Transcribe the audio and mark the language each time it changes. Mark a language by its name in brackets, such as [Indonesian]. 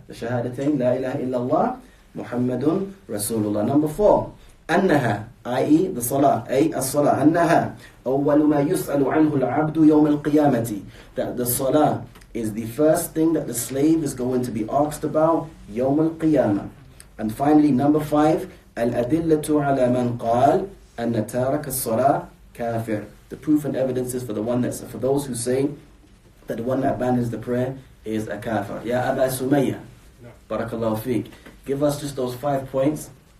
[English] The shahadatain, [Arabic] لا إله إلا الله محمد رسول الله. [English] Number 4, [Arabic] أنها, [English] i.e. the salah, [Arabic] الصلاة, أنها أول ما يسأل عنه العبد يوم القيامة. [English] That the salah is the first thing that the slave is going to be asked about [Arabic] يوم القيامة. [English] And finally, number 5, [Arabic] الأدلة على من قال أن تارك الصلاة كافر. [English] The proof and evidences for those who say that the one that abandons the prayer is a kafir. Ya Aba Sumayya, Barakallahu feek. Give us just those 5 points.